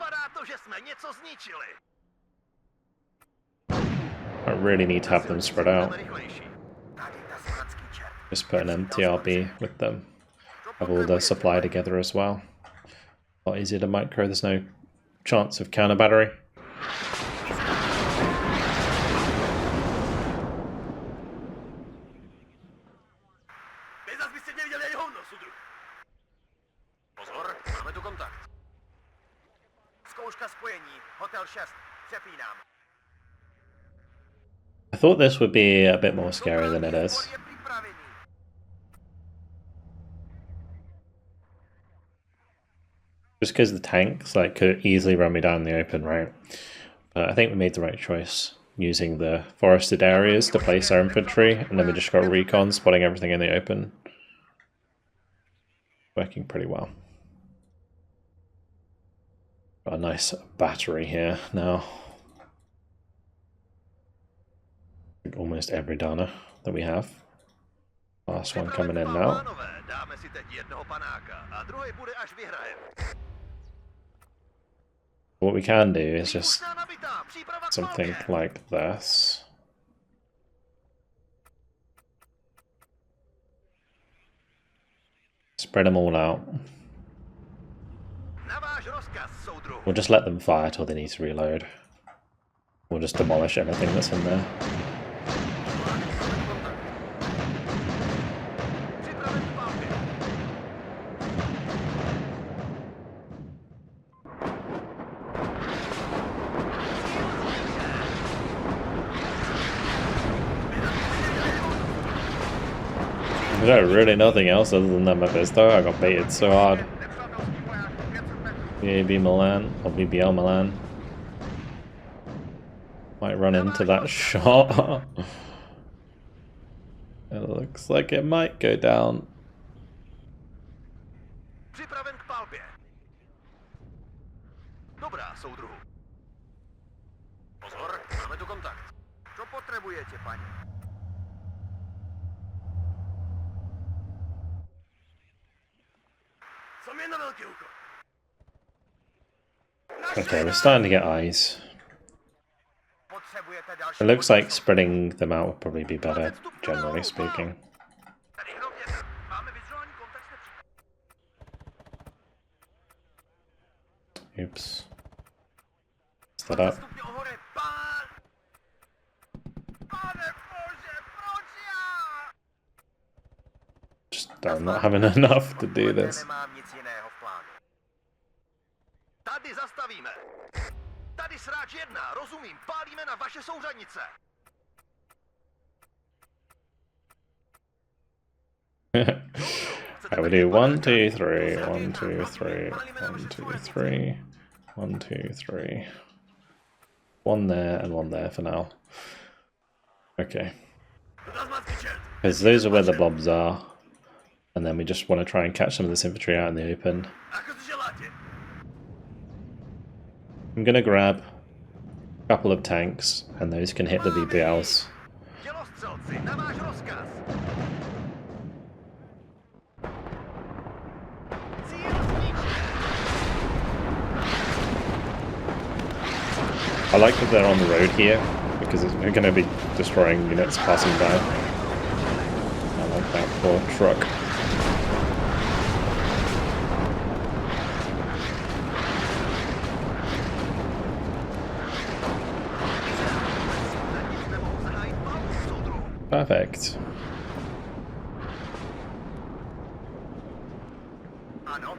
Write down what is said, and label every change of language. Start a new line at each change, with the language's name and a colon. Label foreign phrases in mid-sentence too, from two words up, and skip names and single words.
English: I really need to have them spread out. Just put an MTRB with them. Have all the supply together as well. A lot easier to micro, there's no chance of counter battery.
Czech: Pozor, máme tu kontakt. Zkouška spojení, hotel 6, přepínám.
English: I thought this would be a bit more scary than it is.
Czech: Je připravený.
English: Just because the tanks like could easily run me down in the open, right? But I think we made the right choice using the forested areas to place our infantry, and then we just got recon spotting everything in the open. Working pretty well. Got a nice battery here now. Almost every Dana that we have. Last one coming in now.
Czech: Dáme si teď jednoho panáka a druhý bude až vyhrajem.
English: What we can do is just
Czech: Výbušná nabitá, příprava k
English: something
Czech: palbě.
English: like this. Spread them all out.
Czech: Na váš rozkaz, soudruhu.
English: We'll just let them fire till they need to reload. We'll just demolish everything that's in there.
Czech: Připraven k palbě.
English: There's really nothing else other than that Mephisto. I got baited so hard.
Czech: Nepřátelský voják 500 metrů.
English: BAB Milan or BBL Milan. Might run into that shot. It looks like it might go down.
Czech: Připraven k palbě. Dobrá, soudruhu. Pozor, máme tu kontakt. Co potřebujete, paní? Co mě na velký úkol?
English: Okay, we're starting to get eyes.
Czech: Potřebujete další
English: It looks like
Czech: podporu.
English: spreading them out would probably be better, generally speaking.
Czech: Tady hrot 1. Máme vizuální kontakt s nepřítelem.
English: Oops. Is that up?
Czech: Stupně ohore, pán! Pane Bože, proč já?
English: Just I'm not having enough to do this.
Czech: Nemám nic jiného v plánu. Tady zastavíme. Tady sráč 1, rozumím, pálíme na vaše souřadnice.
English: I will do 1, 2, 3, 1, 2, 3, 1, 2, 3, 1, 2, 3. One there and one there for now. Okay. Because those are where the blobs are. And then we just want to try and catch some of this infantry out in the open. I'm going to grab a couple of tanks, and those can hit the VPLs.
Czech: Dělostřelci, na váš rozkaz. Cíl zničen.
English: I like that they're on the road here, because we're going to be destroying units passing by. I like that poor truck.
Czech: Nemohu zahájit palbu, soudruhu.
English: Perfect.
Czech: Ano.